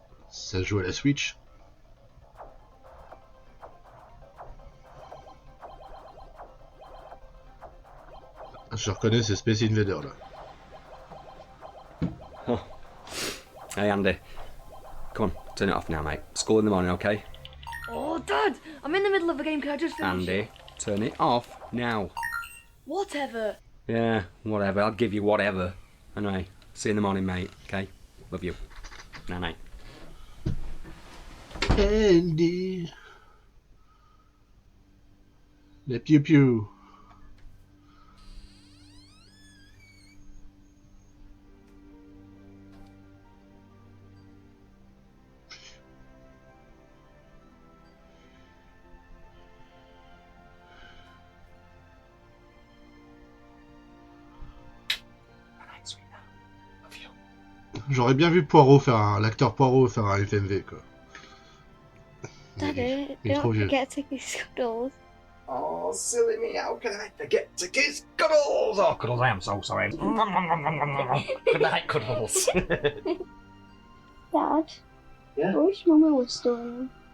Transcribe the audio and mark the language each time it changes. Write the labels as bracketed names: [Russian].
[French] Ça joue à la Switch. Je reconnais ces Space Invaders là. Oh. [English] Hey Andy, come on, turn it off now, mate. School in the morning, okay? Oh, Dad! I'm in the middle of a game. Can I just finish Andy, turn it off now. Whatever. Yeah, whatever. I'll give you whatever. Anyway, see you in the morning, mate. Okay? Love you. Night night. Andy. [French] Les piou-piou. J'aurais bien vu l'acteur Poirot faire un FMV, quoi. [English] Daddy, [French] Il est trop [English] don't [French] vieux. [English] forget to kiss Scuddles. Oh, silly me, how can I forget to kiss Cuddles? Oh, Cuddles, I am so sorry. Good night, Cuddles. Dad? Yeah? I wish Mama was still around.